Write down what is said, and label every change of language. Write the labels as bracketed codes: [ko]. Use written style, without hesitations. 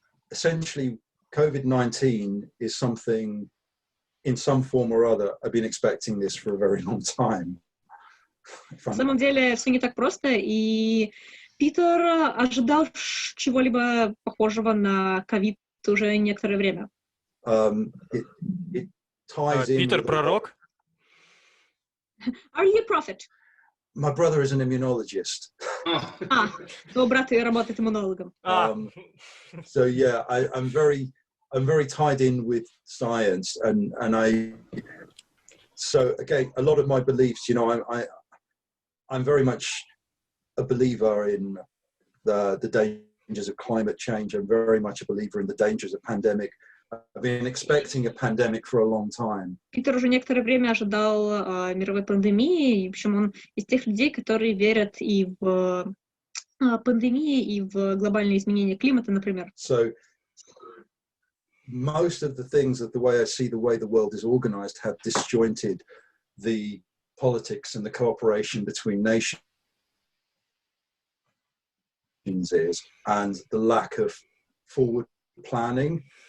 [en] Essentially, COVID-19 is something, in some form or other, I've been expecting this for a very long time. [ru] На самом деле все не так просто, и Питер ожидал чего-либо похожего на ковид уже некоторое время. [en] It ties in. [ru] Питер пророк? [en] Are you a prophet? My brother is an immunologist. [ru] Твой брат работает иммунологом. [en] So yeah, I'm very tied in with science, and so again, a lot of my beliefs, you know, I'm very much a believer in the dangers of climate change. I'm very much a believer in the dangers of pandemic. I've been expecting a pandemic for a long time. [ru] Питер уже некоторое время ожидал мировой пандемии, и, в общем, он из тех людей, которые верят и в пандемии, и в глобальные изменения климата, например. [en] So most of the things, that the way I see the way the world is organized, have disjointed the politics and the cooperation between nations is, and the lack of forward planning.